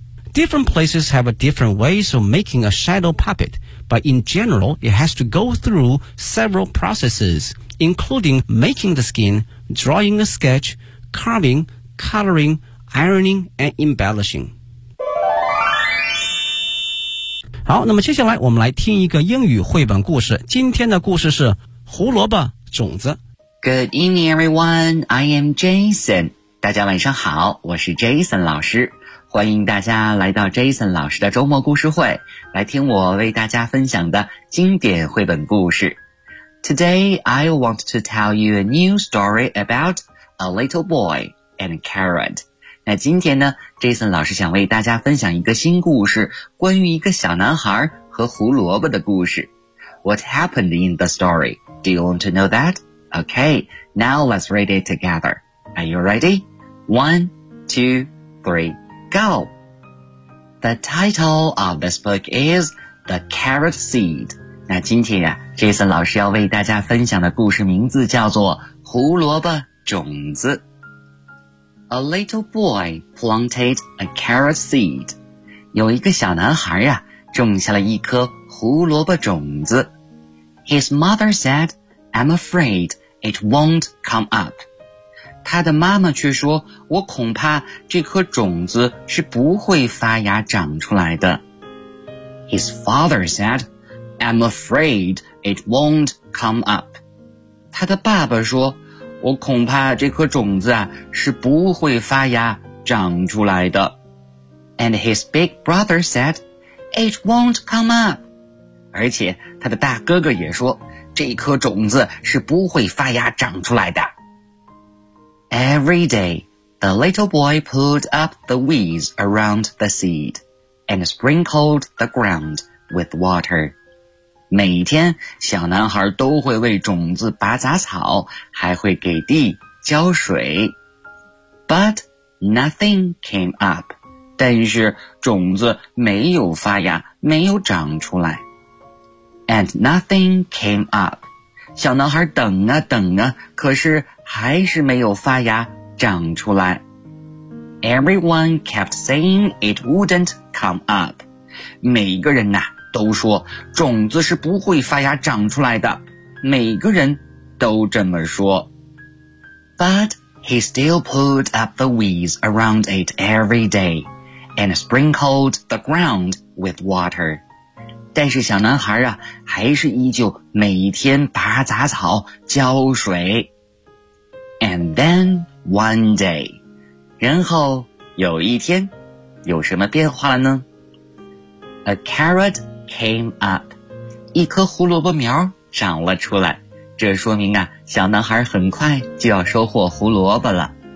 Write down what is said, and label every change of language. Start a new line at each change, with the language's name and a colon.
English: Different places have a different ways of making a shadow puppet, but in general, it has to go through several processes. Including making the skin, drawing a sketch, carving, coloring, ironing, and embellishing.
Chinese: 好，那么接下来我们来听一个英语绘本故事。今天的故事是胡萝卜种子。
English: Good evening, everyone. I am Jason.
Chinese: 大家晚上好，我是 Jason 老师。欢迎大家来到 Jason 老师的周末故事会，来听我为大家分享的经典绘本故事。
English: Today, I want to tell you a new story about a little boy and a carrot.
Chinese: 那今天呢 ,Jason 老师想为大家分享一个新故事关于一个小男孩和胡萝卜的故事。
English: What happened in the story? Do you want to know that? Okay, now let's read it together. Are you ready? One, two, three, go! The title of this book is The Carrot Seed.
Chinese: 那今天呀、Jason 老师要为大家分享的故事名字叫做《胡萝卜种子》。
English: A little boy planted a carrot seed.
Chinese: 有一个小男孩呀、种下了一颗胡萝卜种子。
English: His mother said, I'm afraid it won't come up.
Chinese: 他的妈妈却说，我恐怕这颗种子是不会发芽长出来的。
English: His father said,I'm afraid it won't come up.
Chinese: 他的爸爸说，我恐怕这颗种子啊，是不会发芽长出来的。
English: And his big brother said, it won't come up.
Chinese: 而且他的大哥哥也说，这颗种子是不会发芽长出来的。
English: Every day, the little boy pulled up the weeds around the seed and sprinkled the ground with water.
Chinese: 每天小男孩都会为种子拔杂草，还会给地浇水。
English: But nothing came up.
Chinese: 但是种子没有发芽，没有长出来。
English: And nothing came up.
Chinese: 小男孩等啊等啊，可是还是没有发芽长出来。
English: Everyone kept saying it wouldn't come up.
Chinese: 每一个人啊都说种子是不会发芽长出来的，每个人都这么说。
English: But he still pulled up the weeds around it every day and sprinkled the ground with water.
Chinese: 但是小男孩啊，还是依旧每天拔杂草浇水。
English: And then one day,
Chinese: 然后有一天有什么变化了呢？
English: A carrotcame up,
Chinese: 一颗胡萝卜苗长了出来，这说明啊，小男孩很快就要收获胡萝卜了。